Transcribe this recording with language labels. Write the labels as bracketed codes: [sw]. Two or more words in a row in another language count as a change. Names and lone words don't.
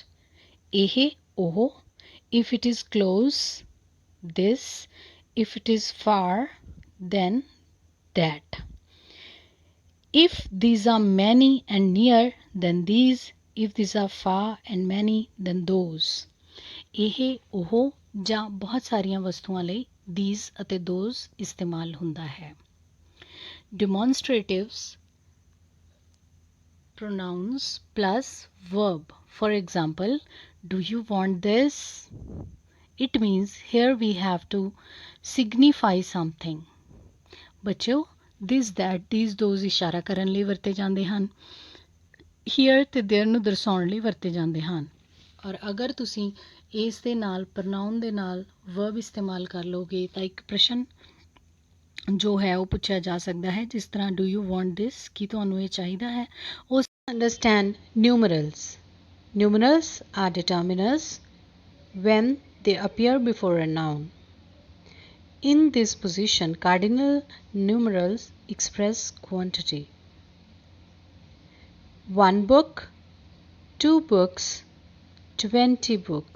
[en] Ehe, oho. If it is close, this. If it is far, then that. If these are many and near, then these. If these are far and many, then those. [pa] ਇਹ ਉਹ ਜਾਂ ਬਹੁਤ ਸਾਰੀਆਂ ਵਸਤੂਆਂ ਲਈ these ਅਤੇ those ਇਸਤੇਮਾਲ ਹੁੰਦਾ ਹੈ [en] Demonstratives pronouns plus verb. For example, do you want this? It means here we have to signify something. [pa] ਬੱਚਿਓ [en] this that these those [pa] ਇਸ਼ਾਰਾ ਕਰਨ ਲਈ ਵਰਤੇ ਜਾਂਦੇ ਹਨ here ਤੇ there ਨੂੰ ਦਰਸਾਉਣ ਲਈ ਵਰਤੇ ਜਾਂਦੇ ਹਨ ਔਰ ਅਗਰ ਤੁਸੀਂ ਇਸ ਦੇ ਨਾਲ ਪ੍ਰਨਾਉਨ ਦੇ ਨਾਲ verb ਇਸਤੇਮਾਲ ਕਰ ਲਓਗੇ ਤਾਂ ਇੱਕ ਪ੍ਰਸ਼ਨ ਜੋ ਹੈ ਉਹ ਪੁੱਛਿਆ ਜਾ ਸਕਦਾ ਹੈ ਜਿਸ ਤਰ੍ਹਾਂ [en] do you want this [pa] ਕੀ ਤੁਹਾਨੂੰ ਇਹ ਚਾਹੀਦਾ ਹੈ ਉਸ [en] understand numerals. Numerals are determiners when they appear before a noun. In this position, cardinal numerals express quantity. 1 book, 2 books, 20 books.